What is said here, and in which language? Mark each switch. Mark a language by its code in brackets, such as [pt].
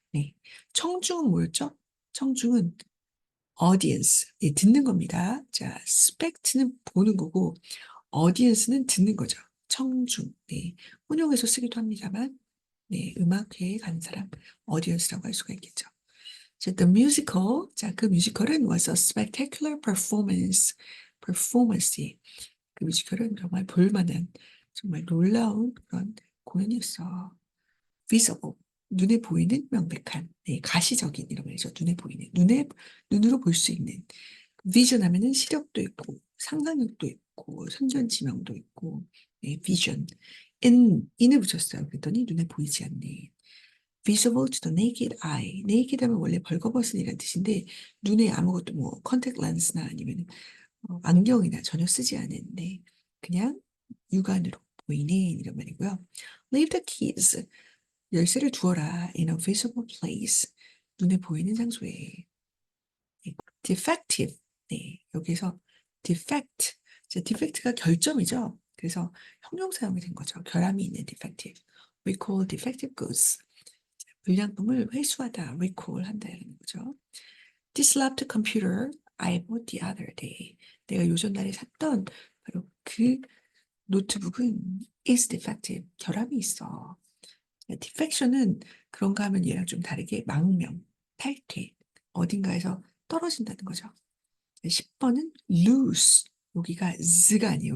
[ko] 네. 청중은 뭐였죠? 청중은 audience. 네, 듣는 겁니다. 자, spect는 보는 거고 audience는 듣는 거죠. 청중. 네. 혼용해서 쓰기도 합니다만 네, 음악회에 가는 사람 audience라고 할 수가 있겠죠. [en] 자, the musical. [ko] 자, 그 뮤지컬은 [en] was a spectacular performance. performance. [ko] 그 뮤지컬은 정말 볼만한, 정말 놀라운 그런 공연이었어. [en] visible. [ko] 눈에 보이는 명백한, 네, 가시적인 이런 말이죠. 눈에 보이는, 눈으로 볼 수 있는. vision 하면은 시력도 있고, 상상력도 있고, 선전지명도 있고, 네, vision. in을 붙였어요. 그랬더니 눈에 보이지 않네. [en] visible to the naked eye. [ko] naked 하면 원래 벌거벗은이라는 뜻인데 눈에 아무것도 뭐 컨택 렌스나 아니면 안경이나 전혀 쓰지 않은데 그냥 육안으로 보이는 이런 말이고요. [en] Leave the keys. [ko] 열쇠를 두어라 [en] in a visible place. [ko] 눈에 보이는 장소에. defective. 네, 여기서 defect. 자, defect가 결점이죠. 그래서 형용사형이 된 거죠. 결함이 있는 defective. [en] We call defective goods. [ko] 불량품을 회수하다, recall 한다 이런 거죠. [en] This laptop computer I bought the other day. [ko] 내가 요전 날에 샀던 바로 그 노트북은 [en] is defective. [ko] 결함이 있어. defection은 그런가 하면 얘랑 좀 다르게 망명, 탈퇴, 어딘가에서 떨어진다는 거죠. 10번은 lose. 여기가 z가 아니에요.